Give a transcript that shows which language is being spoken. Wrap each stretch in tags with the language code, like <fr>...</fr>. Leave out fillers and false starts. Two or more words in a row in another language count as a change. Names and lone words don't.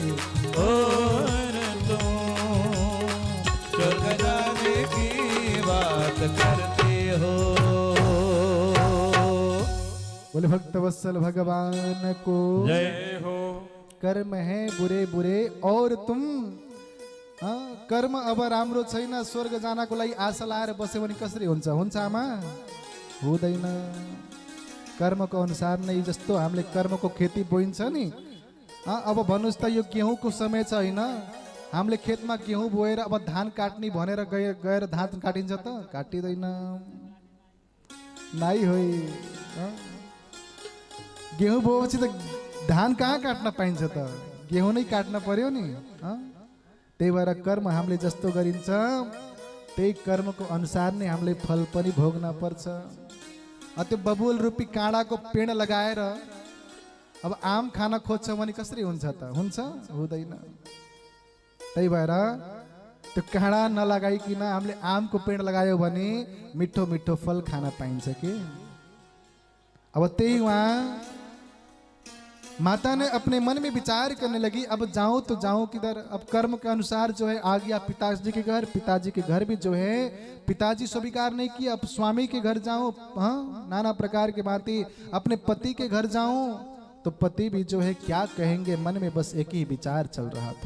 <hi>और तुम स्वर्ग जाने की बात करते हो। बोले भक्त वत्सल भगवान को जय हो। कर्म है बुरे बुरे और तुम</hi> <ne>कर्म अब राम्रो छैन, स्वर्ग जानको लागि आशा लाएर बस्यो भने कसरी हुन्छ? हुन्छ आमा? हुँदैन। कर्मको अनुसार नै जस्तो हामीले कर्मको खेती बोइन्छ नि, अब भन्नुहोस् त यो गेहुँको समय छ होइन? हामीले खेतमा गेहुँ बोएर अब धान काट्ने भनेर गएर धान काटिन्छ त? काटिँदैन। नाइ होइ। गेहुँ बोएपछि त धान कहाँ काट्न पाइन्छ त? गेहुँ नै काट्न पर्यो नि। त्यही भएर कर्म हामीले जस्तो गरिन्छ त्यही कर्मको अनुसार नै हामीले फल पनि भोग्न पर्छ। त्यो बबुल रूपी काँडाको पेड़ लगाएर अब आम खान खोज्छ भने कसरी हुन्छ त? हुन्छ? हुँदैन। त्यही भएर त्यो काँडा नलगाइकन हामीले आमको पेड़ लगायो भने मिठो मिठो फल खान पाइन्छ कि।</ne> <hi>अब त्यही वहाँ माता ने अपने मन में विचार करने लगी, अब जाऊं तो जाऊं किधर? अब कर्म के अनुसार जो है आ गया पिताजी के घर। पिताजी के घर भी जो है पिताजी स्वीकार नहीं किया। अब स्वामी के घर जाऊं, नाना प्रकार के बातें। अपने पति के घर जाऊं तो पति भी जो है क्या कहेंगे, मन में बस एक ही विचार चल रहा था।</hi>